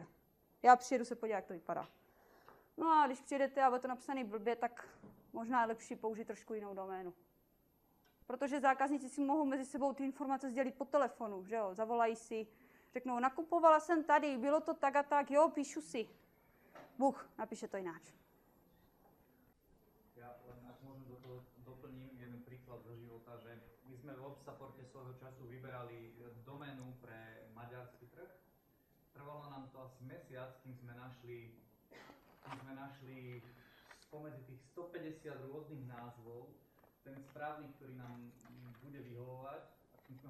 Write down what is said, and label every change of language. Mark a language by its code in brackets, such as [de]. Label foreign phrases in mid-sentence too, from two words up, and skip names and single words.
[cs] Já přijedu se podívat, jak to vypadá. No a když přijedete a bude to napsaný blbě, tak možná je lepší použít trošku jinou doménu. Protože zákazníci si mohou mezi sebou ty informace sdělit po telefonu, že jo? Zavolají si, řeknou, nakupovala jsem tady, bylo to tak a tak, jo, píšu si. Bůh, napíše to jináč. [sk] Ja len ak môžem do toho doplním jeden príklad zo života, že my sme v Websupporte svojho času vyberali doménu pre maďarský trh. Trvalo nám to asi mesiac, kým sme našli spomedzi tých 150 rôznych názvov ten správny, ktorý nám bude vyhovovať, a tým sme